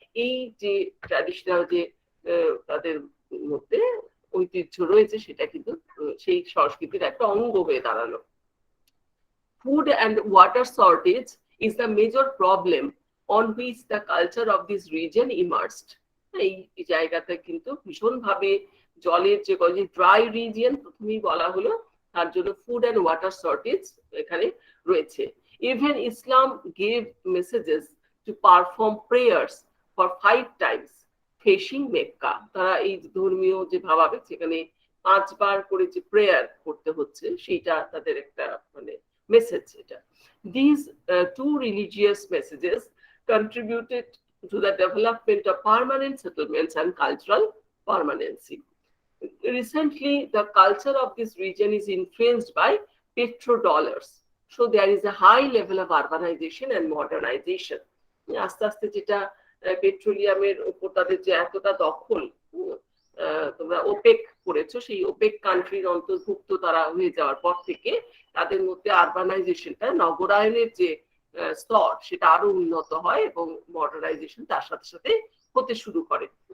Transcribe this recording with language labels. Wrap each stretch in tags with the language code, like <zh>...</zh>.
<bn>এই যে ট্র্যাডিশনাল যে তাদের মধ্যে ঐতিহ্য রয়েছে, সেটা কিন্তু সেই সংস্কৃতির একটা অঙ্গ হয়ে দাঁড়ালো।</bn> <en>Food and water shortage is the major problem on which the culture of this region emerged.</en> <bn>এই জায়গাতে কিন্তু ভীষণভাবে জলের যে ড্রাই রিজিয়ন প্রথমেই বলা হলো, তার জন্য ফুড অ্যান্ড ওয়াটার শর্টেজ এখানে রয়েছে।</bn> <en>Even Islam gave messages to perform prayers for 5 times facing Mecca.</en> <bn>তারা এই ধর্মীয় যে ভাবাবেগ, সেখানে 5 বার করে যে প্রেয়ার করতে হচ্ছে, সেটা তাদের একটা মানে মেসেজ।</bn> <en>এটা these two religious messages contributed to the development of permanent settlements and cultural permanency. Recently, the culture of this region is influenced by petrodollars. So there is a high level of urbanization and modernization.</en> <bn>আস্তে আস্তে যেটা পেট্রোলিয়ামের উপর তাদের যে এতটা দখল, তোমরা opaque করেছো, সেই ওপেক কান্ট্রির অন্তর্ভুক্ত তারা হয়ে যাওয়ার পর থেকে তাদের মধ্যে আরবানাইজেশনটা, নগরায়নের যে স্তর, সেটা আরো উন্নত হয় এবং মডার্নাইজেশন তার সাথে সাথে হতে শুরু করে।</bn>